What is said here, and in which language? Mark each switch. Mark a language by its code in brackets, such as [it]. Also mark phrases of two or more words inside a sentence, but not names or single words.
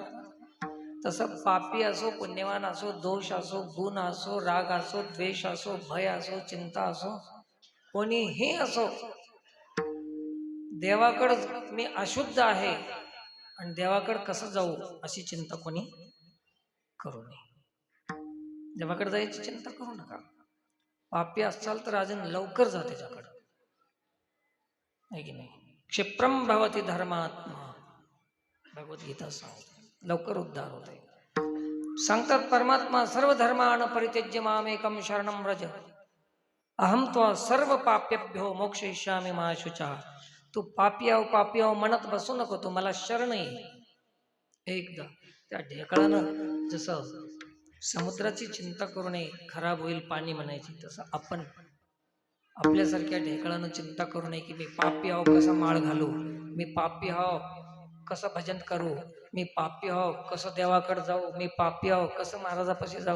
[mr] तसं पापी असो पुण्यवान असो, दोष असो गुण असो, राग असो द्वेष असो, भय असो चिंता असो, कोणीही असो, देवाकडं मी अशुद्ध आहे आणि देवाकडं कसं जाऊ अशी चिंता कोणी करू नये. देवाकडे जायची चिंता करू नका. पापी असाल तर अजून लवकर जा त्याच्याकडं, आहे की नाही. [sa] क्षिप्रम भवती धर्मात्मा, [mr] भगवद्गीता सांगते, लवकर उद्धार होते. [sa] सांगतात परमात्मा, सर्व धर्मान परित्यज्य मामेकम शरणं व्रज अहम त्वा सर्व पाप्यभ्यो मोक्षयिष्यामि मा शुचा. [mr] तू पापी आहो म्हणत बसू नको, तू मला शरण ये. एकदा त्या ढेकळानं जसं समुद्राची चिंता करू नये, खराब होईल पाणी म्हणायची, तसं आपण आपल्यासारख्या ढेकळानं चिंता करू नये की मी पापी आहो कसा माळ घालू, मी पापी आहो कसं भजन करू, मी पापी आहो कसं देवाकडे जाऊ, मी पापी आहो कसं महाराजापाशी जाऊ.